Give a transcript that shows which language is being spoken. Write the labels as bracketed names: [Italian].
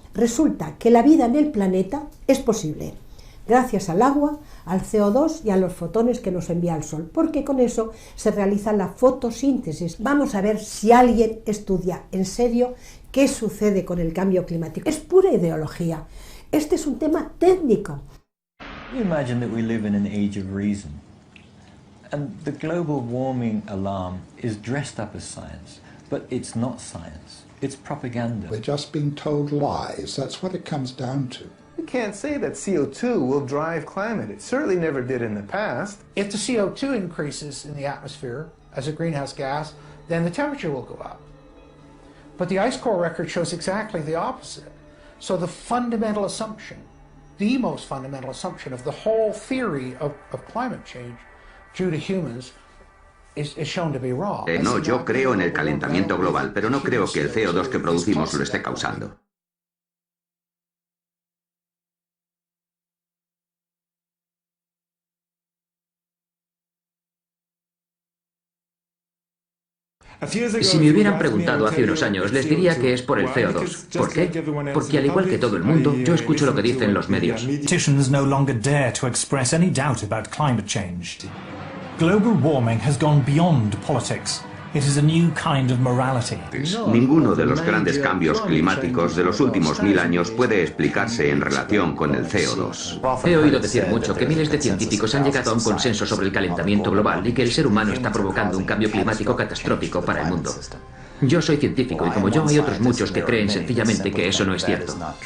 [Spanish] Resulta que la vida en el planeta es posible gracias al agua, al CO2 y a los fotones que nos envía el Sol, porque con eso se realiza la fotosíntesis. Vamos a ver si alguien estudia en serio qué sucede con el cambio climático. Es pura ideología. Este es un tema técnico. [English] You imagine that we live in an age of reason, and the global warming alarm is dressed up as science, but it's not science. It's propaganda. We're just being told lies. That's what it comes down to. We can't say that CO2 will drive climate. It certainly never did in the past. If the CO2 increases in the atmosphere as a greenhouse gas, then the temperature will go up. But the ice core record shows exactly the opposite. So the fundamental assumption, the most fundamental assumption of the whole theory of climate change due to humans is shown to be wrong. [Spanish] No, yo creo en el calentamiento global, pero no creo que el CO2 que producimos lo esté causando. Si me hubieran preguntado hace unos años, les diría que es por el CO2. ¿Por qué? Porque al igual que todo el mundo, yo escucho lo que dicen los medios. [English] Politicians no longer dare to express any doubt about climate change. Global warming has gone beyond politics. It is a new kind of morality. [Spanish] Ninguno de los grandes cambios climáticos de los últimos 1000 años puede explicarse en relación con el CO2. He oído decir mucho que miles de científicos han llegado a un consenso sobre el calentamiento global y que el ser humano está provocando un cambio climático catastrófico para el mundo. Yo soy científico y como yo hay otros muchos que creen sencillamente que eso no es cierto.